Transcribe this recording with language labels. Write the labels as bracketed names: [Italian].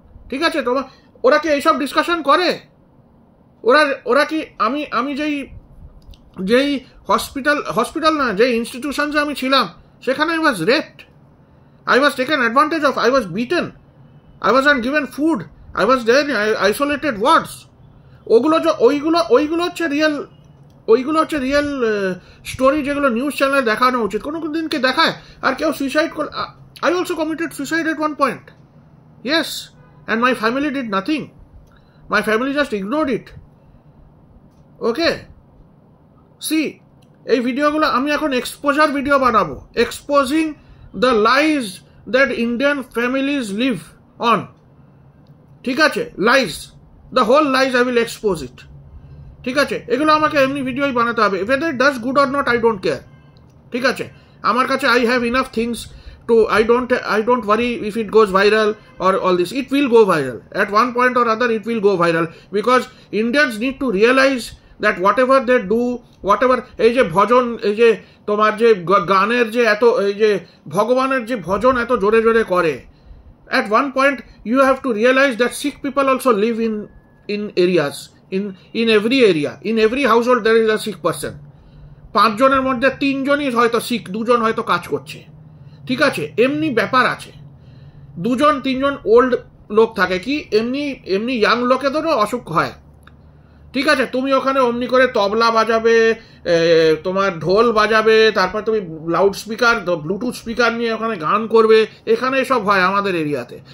[Bangla] ঠিক আছে, ওরা কি এইসব ডিসকাশন করে? ওরা কি, আমি যেই হসপিটাল না, যেই ইনস্টিটিউশনসে আমি ছিলাম, সেখানে [English] I was raped, I was taken advantage of, I was beaten, I wasn't given food, I was there in isolated wards. [Bangla] ওইগুলো হচ্ছে রিয়েল স্টোরি, যেগুলো নিউজ চ্যানেলে দেখানো উচিত। কোনো দিনকে দেখায় আর কেউ সুইসাইড করে। [English] I also committed suicide at one point. Yes, and my family did nothing. My family just ignored it. Okay, [Bangla] C এই ভিডিওগুলো আমি এখন এক্সপোজার ভিডিও বানাবো, [English] Exposing the lies that Indian families live on. ঠিক আছে, lies, the whole lies I will expose it. [Bangla] ঠিক আছে, এগুলো আমাকে এমনি ভিডিওই বানাতে হবে, [English] whether it does good or not I don't care। [Bangla] ঠিক আছে, আমার কাছে [English] I have enough things to, I don't worry if it goes viral or all this. It will go viral at one point or other, it will go viral, because Indians need to realize that whatever they do, whatever, [Bangla] এই যে ভজন, এই যে তোমার যে গানের যে এত, এই যে ভগবানের যে ভজন এত জোরে জোরে করে, [English] at one point you have to realize that Sikh people also live in areas, in every area, in every household there is a Sikh person। [Bangla] 5 জনের মধ্যে 3 জনই হয়তো শিখ, 2 জন হয়তো কাজ করছে। ঠিক আছে, এমনি ব্যাপার আছে। 2 জন 3 জন ওল্ড লোক থাকে, কি এমনি ইয়াং লোকেদেরও অসুখ হয়। ঠিক আছে, তুমি ওখানে অমনি করে তবলা বাজাবে, তোমার ঢোল বাজাবে, তারপর তুমি লাউড স্পিকার, ব্লুটুথ স্পিকার নিয়ে ওখানে গান করবে, এখানে এসব হয় আমাদের এরিয়াতে।